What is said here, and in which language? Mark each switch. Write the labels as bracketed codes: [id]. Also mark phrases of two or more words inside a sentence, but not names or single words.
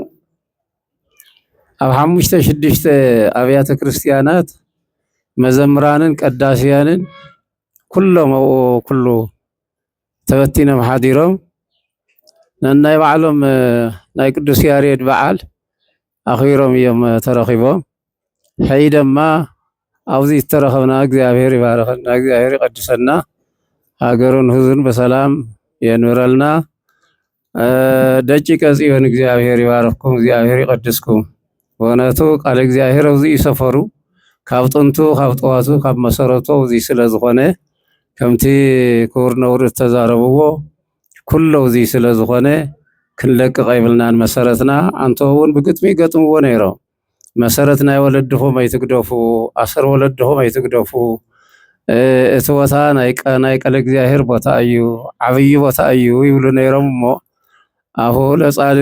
[ti] ኣብ 5-6 ኣብያተ ክርስቲያናት መዘምራንን ቀዳስያንን ኩሎም ኣብኡ ኩሉ ተበቲኖም ሓዲሮም ነናይ ባዕሎም ናይ ቅዱስ ያሬድ በዓል ኣኽቢሮም እዮም ተረኺቦም። ሕይ ድማ ኣብዚ ዝተረኸብና እግዚአብሔር ይባረኸና፣ እግዚአብሔር ይቀድሰና፣ ሃገሩን ህዝቡን በሰላም የንብረልና። [gez] ደቂቀ ጽዮን [ti] እግዚአብሔር ይባረክኩም፣ እግዚአብሔር ይቀድስኩም። ወነቱ ቃል እግዚአብሔር ኣብዚ ይሰፈሩ ካብ ጥንቱ ካብ ጠዋቱ ካብ መሰረቱ ኣብዚ ስለ ዝኾነ ከምቲ ክቡር ነውሩድ ተዛረብዎ ኩሉ ኣብዚ ስለ ዝኾነ ክንለቅቕ ኣይብልናን። መሰረትና አንተ እውን ብግጥሚ ገጥምዎ ነይሮም። መሰረት ናይ ወለድኹም ኣይትግደፉ፣ ኣሰር ወለድኹም ኣይትግደፉ። እቲ ቦታ ናይ ቃል እግዚአብሔር ቦታ እዩ፣ ዓብይ ቦታ እዩ ይብሉ ነይሮም እሞ አሁ ለጻድቅ